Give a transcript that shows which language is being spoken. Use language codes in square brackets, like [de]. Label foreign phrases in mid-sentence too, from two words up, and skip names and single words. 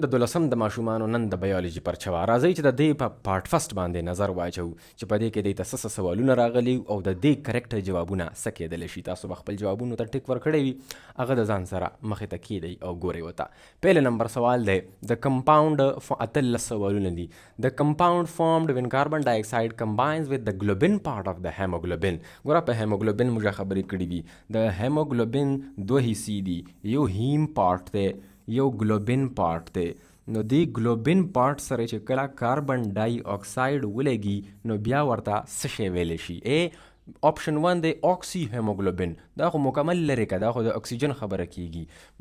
[ps] د دولسم د ماشومانو نن د بیولوژي پرچوا راځي چې د دې په [en] part first [ps] باندې نظر واچو چې په دې کې د تاسو سوالونه راغلي او د دې کریکټ جوابونه څه کېدلی شي. تاسو خپل جوابونو ته ټیک ورکړی وي، هغه د ځان سره مخې ته کیدئ او ګورئ ورته. پیل نمبر سوال دی د کمپاوند اتلس سوالونه دي. [en] د compound formed when carbon dioxide combines with the globin part of the hemoglobin. [ps] ګوره په هیموګلوبین موږ خبرې کړې دي. د هیموګلوبین دوه حصې دي، یو [en] heme part [ps] دی یو [en] globin part [ps] دی. نو دی [en] globin part [ps] سره چې کله [en] carbon dioxide [ps] ولګي نو بیا ورته څه شی ویلی شي؟ آپشن 1 دی [en] oxy hemoglobin, [ps] دا خو مکمل لرې که، دا خو د اکسیجن خبره کیږي.